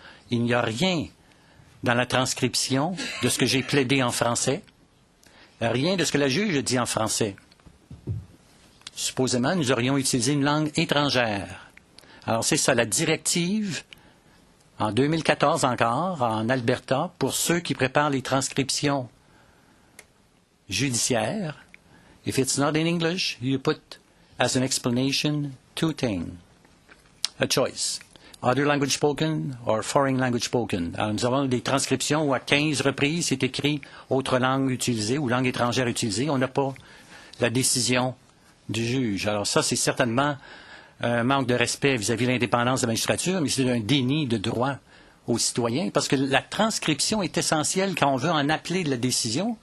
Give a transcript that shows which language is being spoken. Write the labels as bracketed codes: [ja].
[fr] Il n'y a rien dans la transcription de ce que j'ai plaidé en français, rien de ce que la juge a dit en français. Supposément, nous aurions utilisé une langue étrangère. Alors, c'est ça, la directive, en 2014 encore, en Alberta, pour ceux qui préparent les transcriptions judiciaires. [en] If it's not in English, you put as an explanation 2 things. A choice. Other language spoken or foreign language spoken. [fr] Alors, nous avons des transcriptions où à 15 reprises c'est écrit autre langue utilisée ou langue étrangère utilisée. On n'a pas la décision du juge. Alors ça, c'est certainement un manque de respect vis-à-vis de l'indépendance de la magistrature, mais c'est un déni de droit aux citoyens, parce que la transcription est essentielle quand on veut en appeler de la décision.